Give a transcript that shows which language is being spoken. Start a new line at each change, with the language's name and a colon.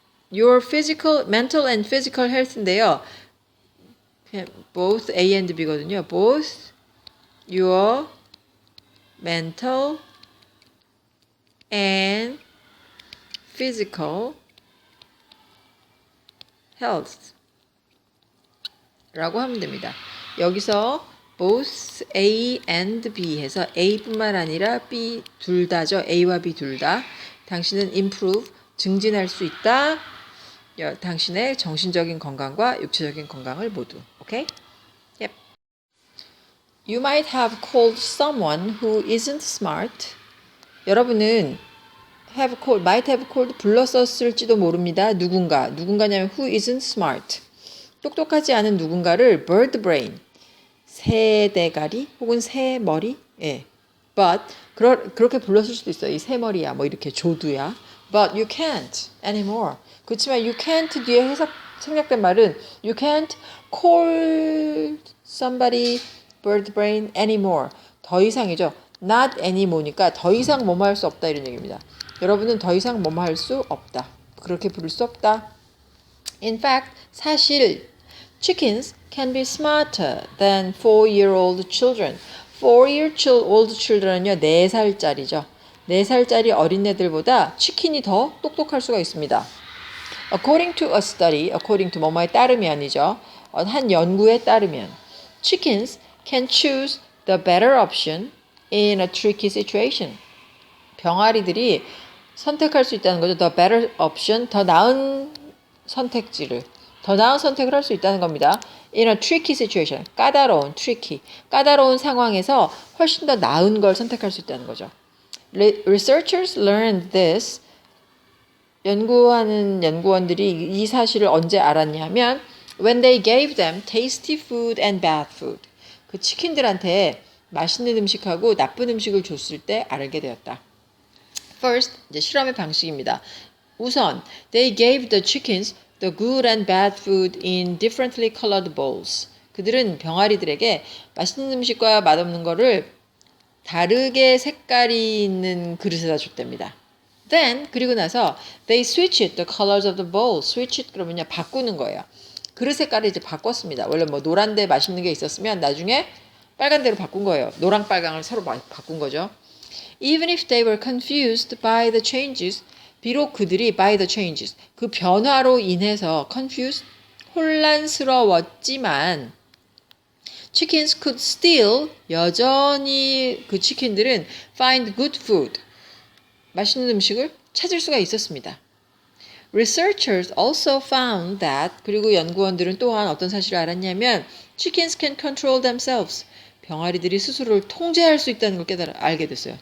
English: your physical, mental and physical health인데요. both A and B거든요. both your mental and physical health
Korean: 라고 하면 됩니다. 여기서 both A and B 해서 A뿐만 아니라 B 둘 다죠. A와 B 둘 다. 당신은 improve, 증진할 수 있다. 당신의 정신적인 건강과 육체적인 건강을 모두. 오케이? Yep.
English: You might have called someone who isn't smart.
Korean: 여러분은 might have called 불렀었을지도 모릅니다. 누군가냐면
English: who isn't smart.
Korean: 똑똑하지 않은 누군가를 bird brain. 새대가리 혹은 새머리. 예. But 그렇게 불렀을 수도 있어요. 이 새머리야. 뭐 이렇게 조두야.
English: But you can't anymore.
Korean: 그렇지만
English: you can't 뒤에 생략된 말은 you can't call somebody bird brain anymore.
Korean: 더 이상이죠. not anymore니까 더 이상 뭐뭐 할 수 없다 이런 얘기입니다. 여러분은 더 이상 뭐뭐 할 수 없다. 그렇게 부를 수 없다.
English: In fact,
Korean: 사실
English: chickens can be smarter than 4-year-old children.
Korean: 4-year-old children은요, 4살짜리죠. 4살짜리 어린애들보다 치킨이 더 똑똑할 수가 있습니다.
English: According to a study, according to
Korean: 뭐뭐에 따르면이죠. 한 연구에 따르면
English: chickens can choose the better option in a tricky situation.
Korean: 병아리들이 선택할 수 있다는 거죠.
English: The better option,
Korean: 더 나은 선택을 할 수 있다는 겁니다.
English: In a tricky situation,
Korean: 까다로운 상황에서 훨씬 더 나은 걸 선택할 수 있다는 거죠.
English: Researchers learned this.
Korean: 연구하는 연구원들이 이 사실을 언제 알았냐면
English: when they gave them tasty food and bad food.
Korean: 그 치킨들한테 맛있는 음식하고 나쁜 음식을 줬을 때 알게 되었다. First, 이제 실험의 방식입니다. 우선,
English: they gave the chickens the good and bad food in differently colored bowls.
Korean: 그들은 병아리들에게 맛있는 음식과 맛없는 거를 다르게 색깔이 있는 그릇에다 줬답니다.
English: Then,
Korean: 그리고 나서
English: they switched the colors of the bowl.
Korean: switch it 그러면요, 바꾸는 거예요. 그릇 색깔을 이제 바꿨습니다. 원래 뭐 노란데 맛있는 게 있었으면 나중에 빨간데로 바꾼 거예요. 노랑 빨강을 서로 바꾼 거죠.
English: Even if they were confused by the changes,
Korean: 비록 그들이
English: by the changes,
Korean: 그 변화로 인해서
English: confused,
Korean: 혼란스러웠지만
English: chickens could still,
Korean: 여전히 그 치킨들은
English: find good food,
Korean: 맛있는 음식을 찾을 수가 있었습니다.
English: Researchers also found that,
Korean: 그리고 연구원들은 또한 어떤 사실을 알았냐면
English: chickens can control themselves,
Korean: 병아리들이 스스로를 통제할 수 있다는 걸 알게 됐어요.